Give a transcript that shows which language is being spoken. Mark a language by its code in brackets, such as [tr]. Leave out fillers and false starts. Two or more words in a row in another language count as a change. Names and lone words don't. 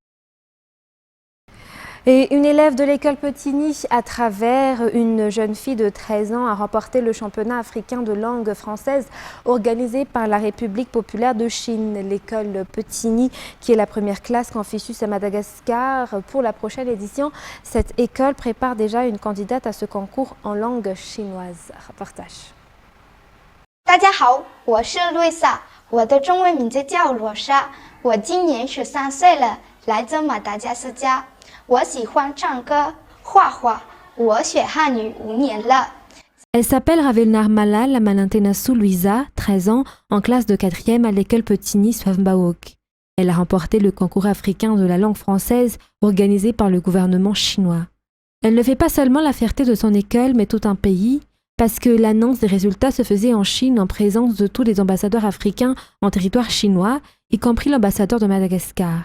[fr] Et une élève de l'école Petigny, à travers une jeune fille de 13 ans, a remporté le championnat africain de langue française organisé par la République populaire de Chine. L'école Petigny, qui est la première classe Confucius à Madagascar, pour la prochaine édition, cette école prépare déjà une candidate à ce concours en langue chinoise. Reportage. [zh] 大家好，我是瑞萨，我的中文名字叫罗莎，我今年13岁了，来自马达加斯加。我喜欢唱歌、画画，我学汉语5年了。 [fr] Elle s'appelle Ravelnar Malal Malintenasu Luisa, 13 ans, en classe de 4e à l'école Petigny Swavmbaok. Elle a remporté le concours africain de la langue française organisé par le gouvernement chinois. Elle ne fait pas seulement la fierté de son école, mais tout un pays, parce que l'annonce des résultats se faisait en Chine en présence de tous les ambassadeurs africains en territoire chinois, y compris l'ambassadeur de Madagascar.